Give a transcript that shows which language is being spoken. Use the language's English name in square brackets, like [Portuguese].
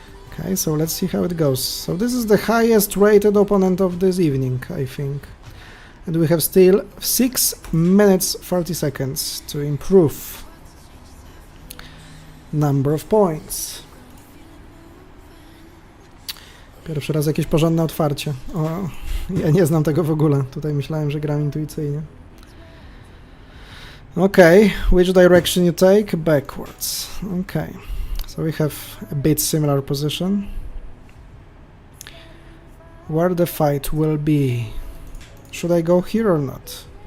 [English] Okay, so let's see how it goes. So this is the highest rated opponent of this evening, I think. And we have still 6 minutes 30 seconds to improve number of points. [Polish] Pierwszy raz jakieś porządne otwarcie. O, ja nie znam tego w ogóle. Tutaj myślałem, że gram intuicyjnie. [English] Okay, which direction you take? Backwards. Okay, so we have a bit similar position. Where the fight will be? Should I go here or not?